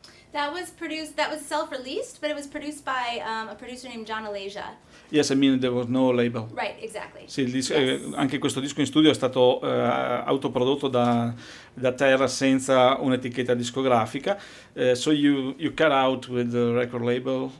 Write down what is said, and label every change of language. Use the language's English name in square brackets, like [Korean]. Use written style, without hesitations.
[English] That was produced, that was self-released, but it was produced by a producer named John Alasia. Yes, I mean there was no label. Right, exactly. [Italian] Sì, il disco, yes. Anche questo disco in studio è stato autoprodotto da terra senza un'etichetta discografica. [English] So you cut out with the record label.